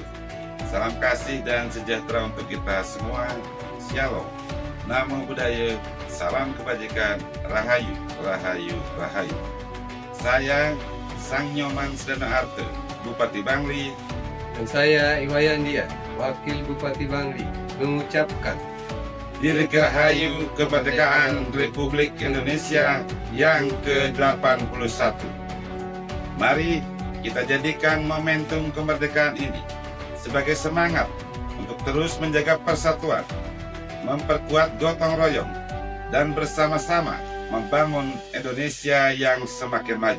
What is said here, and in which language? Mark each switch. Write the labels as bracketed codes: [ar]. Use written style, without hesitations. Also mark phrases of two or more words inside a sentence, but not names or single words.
[id] Salam kasih dan sejahtera untuk kita semua. Shalom. [pi] Namo Buddhaya. [id] Salam kebajikan. Rahayu, rahayu, rahayu. Saya Sang Nyoman Sedana Arte, Bupati Bangli. Dan saya Iwayandia, Wakil Bupati Bangli, mengucapkan Dirgahayu kemerdekaan Republik Indonesia yang ke-81. Mari kita jadikan momentum kemerdekaan ini sebagai semangat untuk terus menjaga persatuan, memperkuat gotong royong, dan bersama-sama membangun Indonesia yang semakin maju.